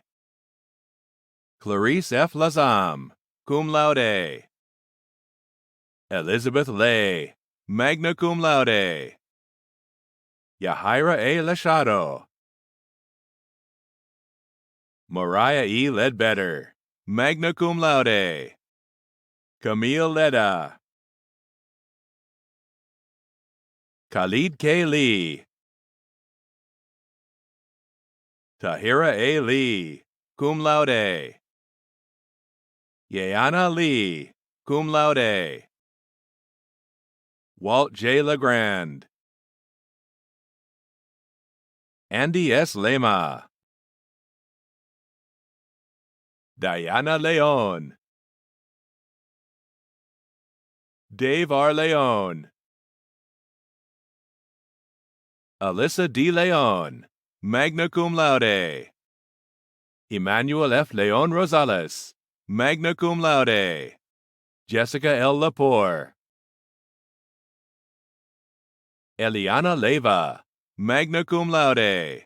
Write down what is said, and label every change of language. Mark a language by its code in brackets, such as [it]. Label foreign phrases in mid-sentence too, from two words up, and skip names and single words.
[en] Clarice F. Lazam, [la] cum laude. [en] Elizabeth Lay, [la] magna cum laude. [en] Yahira A. Lachado. Mariah E. Ledbetter, [la] magna cum laude. [en] Camille Leda. Khalid K. Lee. Tahira A. Lee, [la] cum laude. [en] Yeana Lee, [la] cum laude. [en] Walt J. Legrand. Andy S. Lema. Diana Leon. Dave R. Leon. Alyssa D. Leon, [la] magna cum laude. Emmanuel F. [en] Leon Rosales, [la] magna cum laude. [en] Jessica L. Lepore. Eliana Leyva, [la] magna cum laude.